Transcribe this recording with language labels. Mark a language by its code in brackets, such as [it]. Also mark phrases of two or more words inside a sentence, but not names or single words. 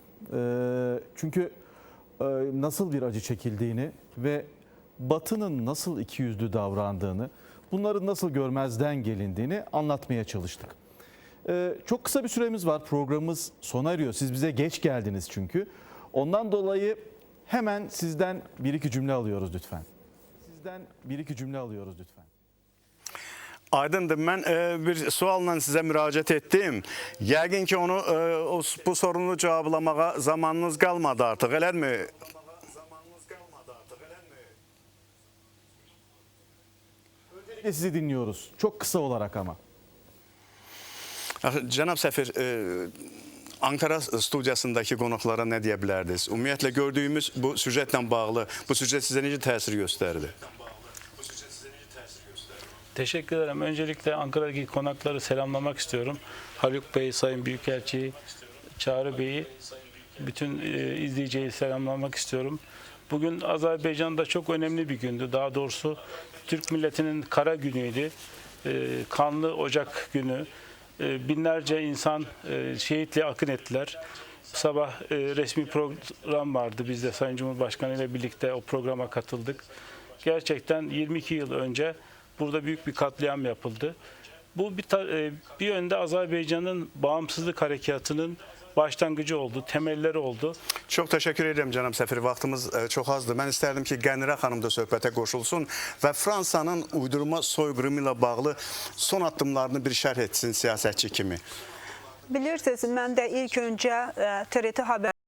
[tr] Çünkü nasıl bir acı çekildiğini ve Batı'nın nasıl ikiyüzlü davrandığını, bunların nasıl görmezden gelindiğini anlatmaya çalıştık. Çok kısa bir süremiz var, programımız sona eriyor. Siz bize geç geldiniz çünkü. Ondan dolayı hemen sizden bir iki cümle alıyoruz lütfen. Sizden bir iki cümle alıyoruz lütfen. [az] Aydındır. Mən bir sualla sizə müraciət etdim. Yəqin ki, onu bu sorunu cevablamağa zamanınız qalmadı artıq, eləmi? [tr] Öncelikle sizi dinliyoruz. Çok kısa olarak ama. [az] Cənab səfir, Ankara studiyasındakı qonaqlara nə deyə bilərdiniz? Ümumiyyətlə gördüyümüz bu süjetlə bağlı, bu süjet sizə necə təsir göstərdi? [tr] Teşekkür ederim. Öncelikle Ankara'daki konakları selamlamak istiyorum. Haluk Bey, Sayın Büyükelçi, Çağrı Bey'i, bütün izleyiciyi selamlamak istiyorum. Bugün Azerbaycan'da çok önemli bir gündü. Daha doğrusu Türk milletinin kara günüydü. Kanlı Ocak günü. Binlerce insan şehitliğe akın ettiler. Sabah resmi program vardı. Biz de Sayın Cumhurbaşkanı ile birlikte o programa katıldık. Gerçekten 22 yıl önce burada büyük bir katliam yapıldı. Bu bir yönde Azerbaycan'ın bağımsızlık harekatının başlangıcı oldu, temelleri oldu. [az] Çox təşəkkür edirəm cənab səfir. Vaxtımız çox azdır. Mən istərdim ki, Qənirə xanım da söhbətə qoşulsun və Fransanın uydurma soyqırımı ilə bağlı son addımlarını bir şərh etsin siyasətçi kimi. Bilirsiniz, mən də ilk öncə TRT Haber